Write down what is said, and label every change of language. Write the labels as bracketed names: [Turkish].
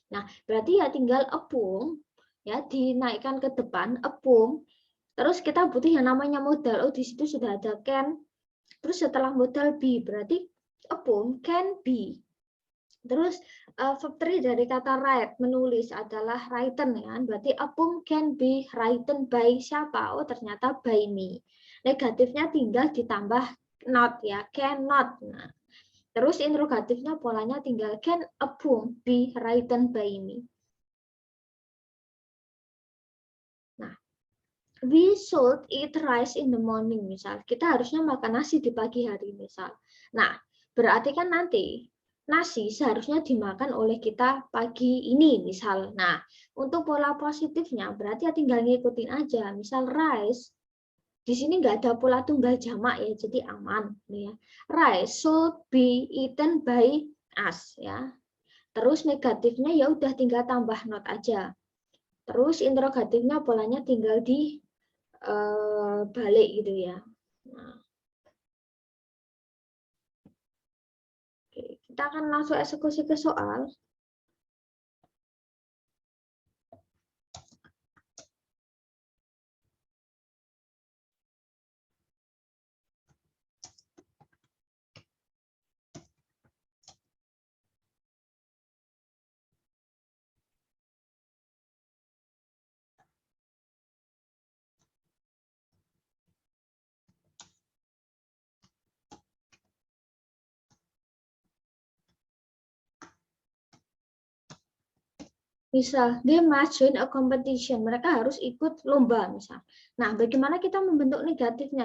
[Indonesian] Nah, berarti ya tinggal a poem ya dinaikkan ke depan a poem. Terus kita butuh yang namanya modal. Oh, di situ sudah ada can. Terus setelah modal be, berarti a poem can be. Terus verb 3 dari kata write, menulis adalah written ya. [English] Berarti a poem can be written by siapa? [Indonesian] Oh, ternyata by me. Negatifnya tinggal ditambah not ya, cannot. Nah, terus interrogatifnya polanya tinggal [English] can a poem be written by me. We should eat rice in the morning, misal. [Indonesian] Kita harusnya makan nasi di pagi hari, misal. Nah, berarti kan nanti nasi seharusnya dimakan oleh kita pagi ini, misal. Nah, untuk pola positifnya berarti ya tinggal ngikutin aja. Misal rice, di sini nggak ada pola tunggal jamak ya, jadi aman. Ya. [English] Rice should be eaten by us, ya. [Indonesian] Terus negatifnya ya udah tinggal tambah not aja. Terus interrogatifnya polanya tinggal di balik gitu ya. Nah, oke. Kita akan langsung eksekusi ke soal. [English] Misal, they must join a competition. [Indonesian] Mereka harus ikut lomba, misal. Nah, bagaimana kita membentuk negatifnya?